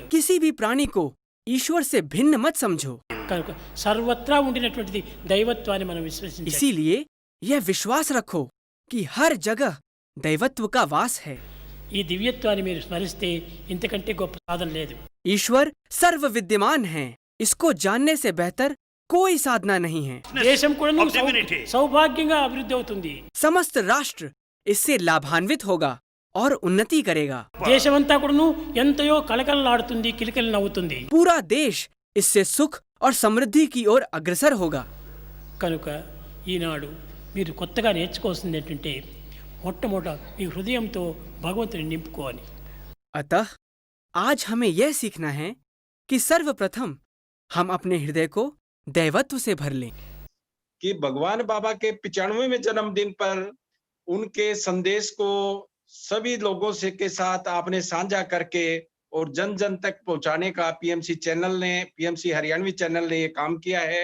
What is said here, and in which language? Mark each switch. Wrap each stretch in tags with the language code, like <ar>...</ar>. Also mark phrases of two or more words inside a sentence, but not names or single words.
<hi>किसी भी प्राणी को ईश्वर से भिन्न मत समझो।</hi> <te>కనుక సర్వత్రా ఉండినటువంటిది దైవత్వాన్ని మనం విశ్వసించాలి.</te> <hi>इसीलिए यह विश्वास रखो कि हर जगह दैवत्व का वास है।</hi> <te>ఈ దివ్యత్వాన్ని మీరు స్మరిస్తే ఇంతకంటే గొప్ప సాధన లేదు.</te> <hi>ईश्वर सर्व विद्यमान है, इसको जानने से बेहतर कोई साधना नहीं है।</hi> <te>దేశం కూడా</te> <en>of divinity.</en> <te>సౌభాగ్యంగా అభివృద్ధి అవుతుంది.</te> <hi>समस्त राष्ट्र इससे लाभान्वित होगा और उन्नति करेगा।</hi> <te>దేశమంతా కూడాను ఎంతయో కలకలలాడుతుంది, కిలకిల నవ్వుతుంది.</te> <hi>पूरा देश इससे सुख और समृद्धि की ओर अग्रसर होगा।</hi> <te>కనుక ఈనాడు మీరు కొత్తగా నేర్చుకోవాల్సింది ఏంటంటే మొట్టమొదట మీ హృదయంతో భగవంతుని నింపుకోవాలి.</te> <hi>अतः आज हमें यह सीखना है कि सर्वप्रथम हम अपने हृदय को दैवत्व से भर लें। कि भगवान बाबा के 95वें जन्मदिन पर उनके संदेश को सभी लोगों से के साथ आपने साझा करके और जन जन तक पहुंचाने का पीएमसी हरियाणवी चैनल ने ये काम किया है।</hi>